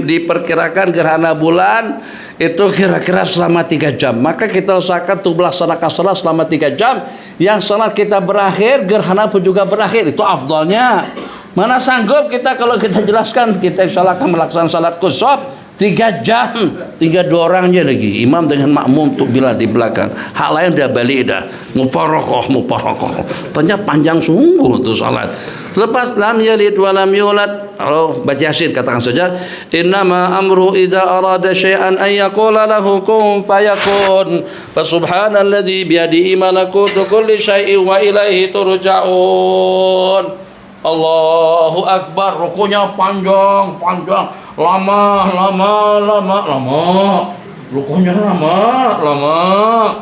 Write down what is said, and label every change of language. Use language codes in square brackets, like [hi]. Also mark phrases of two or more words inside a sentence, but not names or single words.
[ms] Diperkirakan gerhana bulan itu kira-kira selama 3 jam. Maka kita usahakan untuk melaksanakan salat selama 3 jam. Yang salat kita berakhir, gerhana pun juga berakhir. Itu afdalnya. Mana sanggup kita kalau kita jelaskan, kita insyaallah akan melaksanakan salat kusuf 3 jam. Tinggal 2 orang aja lagi, imam dengan makmum untuk bila di belakang. Hak lain dah balik dah. Mubarakah. Ternyata panjang sungguh tu salat. [ar] Lepas لم يلد ولم يولد. [ms] Kalau baca Yasin katakan saja, [ar] إنما أمره إذا أراد شيئا أن يقول له كن فيكون. فسبحان الذي بيده ملكوت كل شيء وإليه ترجعون. الله أكبر. [ms] Rukunya panjang. Lama. Rukunya lama.